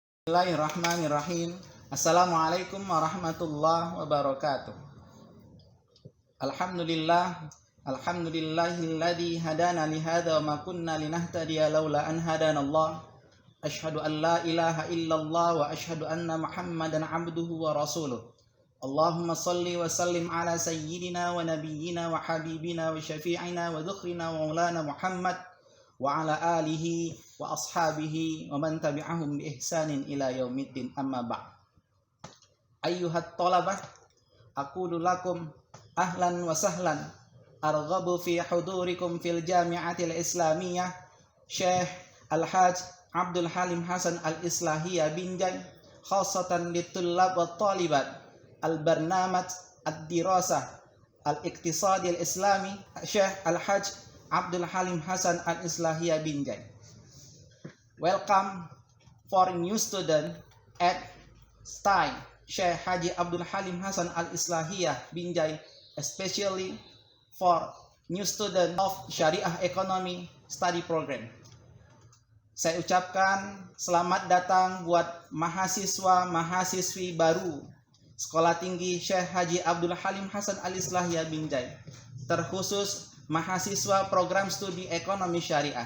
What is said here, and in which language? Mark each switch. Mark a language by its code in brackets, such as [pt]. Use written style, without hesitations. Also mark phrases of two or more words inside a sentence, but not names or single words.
[ar] بسم الله الرحمن الرحيم. السلام عليكم ورحمة الله وبركاته. الحمد لله الذي هدانا لهذا وما كنا لنهتدي لولا أن هدانا الله. أشهد أن لا إله إلا الله وأشهد أن محمدا عبده ورسوله. اللهم صل وسلم على سيدنا ونبينا وحبيبنا وشفيعنا وذخرنا ومولانا محمد وعلى آله وأصحابه ومن تبعهم بإحسان إلى يوم الدين، أما بعد. أيها الطلبة، أقول لكم أهلا وسهلا, أرغب في حضوركم في الجامعة الإسلامية Syekh Al-Hajj Abdul Halim Hasan Al-Islahiyah Binjai, خاصة للطلاب والطالبات البرنامج الدراسة الاقتصادي الإسلامي Syekh Al-Hajj Abdul Halim Hasan Al-Islahiyah Binjai. [en] Welcome for new student at STAI Syekh Haji Abdul Halim Hasan Al-Islahiyah Binjai, especially for new student of Syariah Economy Study Program. [id] Saya ucapkan selamat datang buat mahasiswa-mahasiswi baru Sekolah Tinggi Syekh Haji Abdul Halim Hasan Al-Islahiyah Binjai, terkhusus mahasiswa program studi ekonomi syariah.